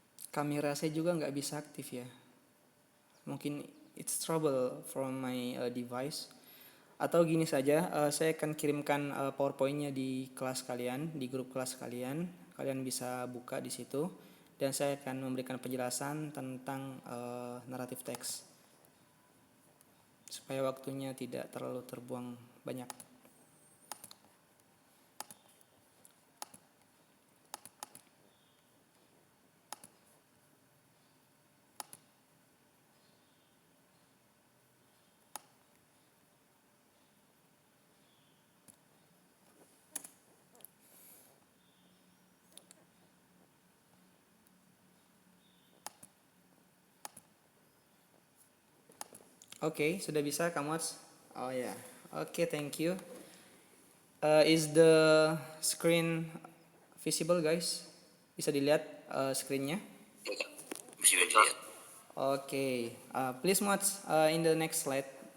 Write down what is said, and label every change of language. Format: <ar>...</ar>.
<id>Kamera saya juga nggak bisa aktif ya. Mungkin</id> <en>it's trouble from my device.</en> <id>Atau gini saja, saya akan kirimkan PowerPoint-nya di kelas kalian, di grup kelas kalian. Kalian bisa buka di situ. Dan saya akan memberikan penjelasan tentang naratif teks. Supaya waktunya tidak terlalu terbuang banyak. Oke, sudah bisa Kamu Wats? Oh ya, oke,</id> <en>thank you. Is the screen visible guys?</en> <id>Bisa dilihat screennya? Ya, Kak. Masih bisa dilihat.</id> <en>Oke, please Mods in the next slide.</en>